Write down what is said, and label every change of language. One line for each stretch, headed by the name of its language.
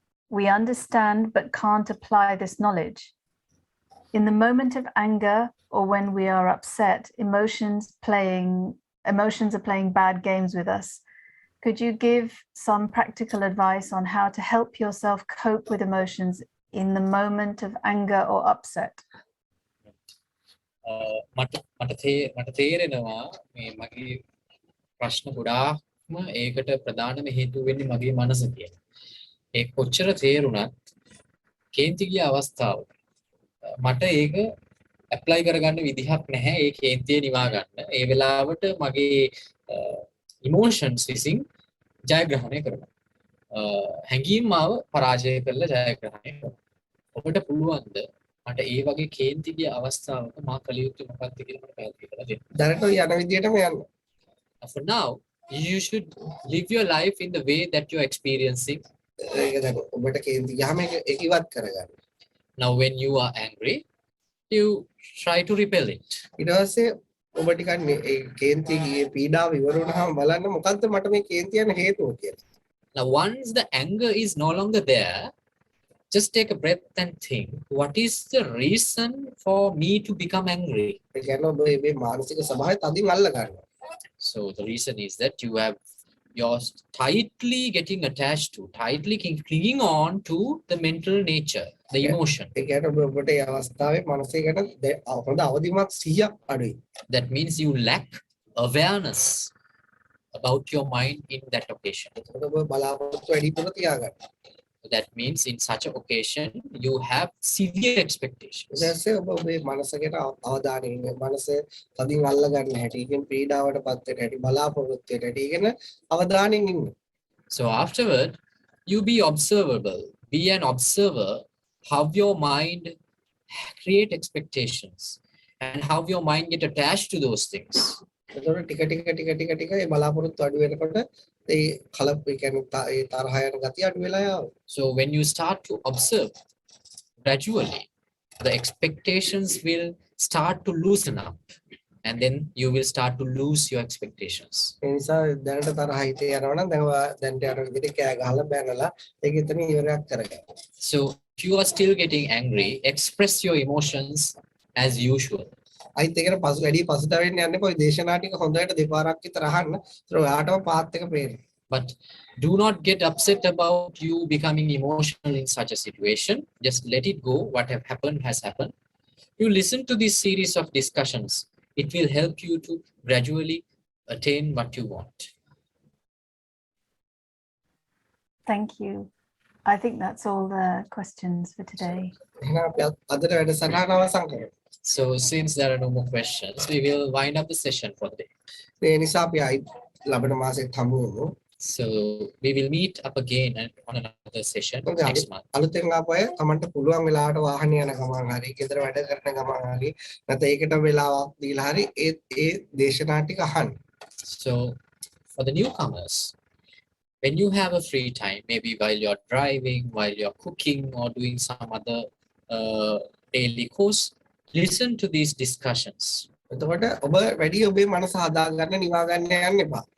English: We understand but can't apply this knowledge. In the moment of anger or when we are upset, emotions are playing bad games with us. Could you give some practical advice on how to help yourself cope with emotions in the moment of anger or upset?
Sinhala: මට තේරෙනවා මේ මගේ ප්‍රශ්න ගොඩාක්ම ඒකට ප්‍රධානම හේතුව වෙන්නේ මගේ මනස කියලා. ඒ කොච්චර තේරුණත් කේන්ති ගිය අවස්ථාව මට ඒක ඇප්ලයි කරගන්න විදිහක් නැහැ. ඒ කේන්තිය නිවා ගන්න. ඒ වෙලාවට මගේ ඉමෝෂන්ස් විසින් ජයග්‍රහණය කරනවා. හැඟීම් මාව පරාජය කරලා ජයග්‍රහණය කරනවා. ඔබට පුළුවන්ද මට ඒ වගේ කේන්ති ගිය අවස්ථාවක මා කළ යුතු මොකක්ද කියලා මට පැහැදිලි කරලා දෙන්න. දැනට යන විදියටම යන්න.
English: For now, you should live your life in the way that you're experiencing.
Sinhala: ඒක දැන් ඔබට කේන්ති ගියාම ඒක ඉවත් කරගන්න.
English: Now when you are angry, you try to repel it.
Sinhala: ඊට පස්සේ ඔබ ටිකක් මේ කේන්ති ගියේ පීඩාව ඉවර වුණාම බලන්න මොකද්ද මට මේ කේන්ති යන හේතුව කියලා.
English: Now once the anger is no longer there, just take a breath and think, what is the reason for me to become angry?
Sinhala: ඒ කියන්නේ ඔබ මේ මානසික ස්වභාවය තදින් අල්ල ගන්නවා.
English: So the reason is that you're tightly getting attached to, tightly clinging on to the mental nature, the emotion.
Sinhala: ඒ කියන්නේ ඔබට ඒ අවස්ථාවේ මානසිකට හොඳ අවදිමත් සිහියක් අඩුයි.
English: That means you lack awareness about your mind in that occasion.
Sinhala: එතකොට ඔබ බලාපොරොත්තු වැඩිපුර තියාගන්න.
English: That means in such an occasion, you have severe expectations.
Sinhala: ඊටසේ ඔබ ඔබේ මනසකට අවධානය යොමු මනස තදින් අල්ල ගන්න හැටි, කියන පීඩාවටපත් වෙන හැටි, බලාපොරොත්තුවට හැටි කියන අවධානයෙන් ඉන්න.
English: So afterward, you be observable. Be an observer how your mind create expectations and how your mind get attached to those things.
Sinhala: එතකොට ටික ඒ බලාපොරොත්තු අඩු වෙනකොට ඒ කලප් ඒ කියන්නේ ඒ තරහ යන ගතිය අඩු වෙලා යනවා.
English: So when you start to observe gradually, the expectations will start to loosen up, and then you will start to lose your expectations.
Sinhala: ඒ නිසා දැනට තරහ හිතේ යනවා නම් දැන්ට යන විදිහට කෑ ගහලා බැනලා ඒක එතන ඉවරයක් කරගන්න.
English: So if you are still getting angry, express your emotions as usual.
Sinhala: අයිත් ඒකට වැඩි පසුතැවෙන්න යන්න එපා. ඔය දේශනා ටික හොඳට දෙපාරක් විතර අහන්න. ඒතර ඔයාටම පාත් එක පේනවා.
English: But do not get upset about you becoming emotional in such a situation. Just let it go. What have happened has happened. You listen to this series of discussions. It will help you to gradually attain what you want. Thank you. I think that's all the questions for today.
Sinhala: එහෙනම් අපි අදට වැඩසටහන අවසන් කරමු.
English: So since there are no more questions, we will wind up the session for the day.
Sinhala: ඒ නිසා අපි ලබන මාසෙත් හමු වෙමු.
English: So we will meet up again on another session next month.
Sinhala: අලුතෙන් ආපු අය තමන්ට පුළුවන් වෙලාවට වාහනේ යන ගමන් හරි, ගෙදර වැඩ කරන ගමන් හරි, නැත්නම් ඒකට වෙලාවක් දීලා හරි ඒ දේශනා ටික අහන්න.
English: So for the newcomers, when you have a free time, maybe while you're driving, while you're cooking or doing some other daily course, listen to these discussions.
Sinhala: එතකොට ඔබ වැඩි ඔබේ මනස හදාගන්න නිවා ගන්න යන්න එපා.